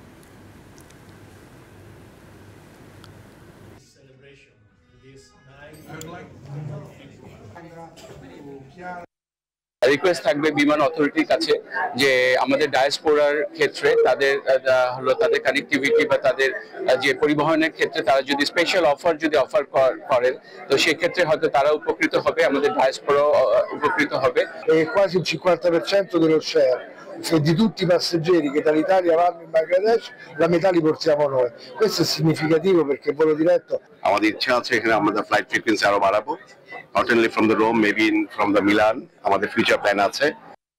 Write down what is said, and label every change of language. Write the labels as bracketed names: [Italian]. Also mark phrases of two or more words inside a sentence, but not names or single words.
[Bangla] রিকোয়েস্ট থাকবে বিমান অথরিটির কাছে যে আমাদের ডায়াসপোরার ক্ষেত্রে তাদের কানেক্টিভিটি বা তাদের যে পরিবহনের ক্ষেত্রে তারা যদি [English] special offer [Bangla] করেন তো সেক্ষেত্রে হয়তো তারা উপকৃত হবে, আমাদের ডায়াসপোরা উপকৃত হবে। [Italian] Quasi il 50% dello share di tutti i passeggeri che dall'Italia vanno in Bangladesh, la metà li portiamo noi. Questo è significativo perché il volo diretto. [Bangla] আমাদের ইচ্ছা আছে এখানে আমাদের [English] flight frequency [Bangla] আরো বাড়াবো, [English] not only from the Rome, maybe from the Milan, [Bangla] আমাদের [English] future plan [Bangla] আছে।